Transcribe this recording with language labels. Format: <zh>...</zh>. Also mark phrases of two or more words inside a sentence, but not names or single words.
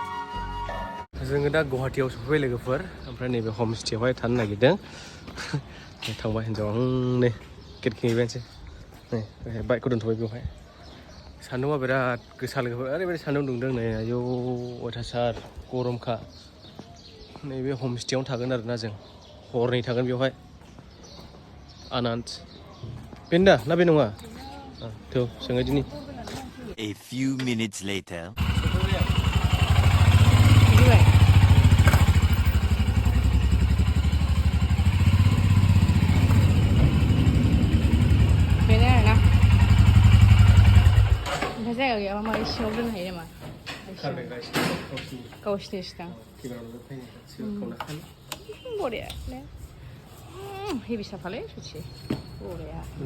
<brx>जोङो दा गुवाहाटीयाव सफैबाय लोगोफोर ओमफ्राय नैबे हमस्टेयावहाय थानो नागिरदों थांबाय हिन्जावा नै गेट खेंहैबायनोसै नै बाइकखौ दोनथ'बाय बेवहाय सान्दुंआ बिराद गोसा लोगोफोर ओरैबायदि सान्दुं दुंदों नै आयौ अयथासार गरमखा नैबे हमस्टेयावनो थागोन आरोना जों हरनै थागोन बेवहाय आनन्द बेनो दा ना बे नङा थ' जोङो दिनै</brx> <en>A few minutes later.</en> <brx>बेनो आरोना ओमफ्राय जायगा गैयाबा मारै सिङाव दोननो हायो नामा गावसिनि सिगां बरिया हेभि साफालै सथि बरिया</brx>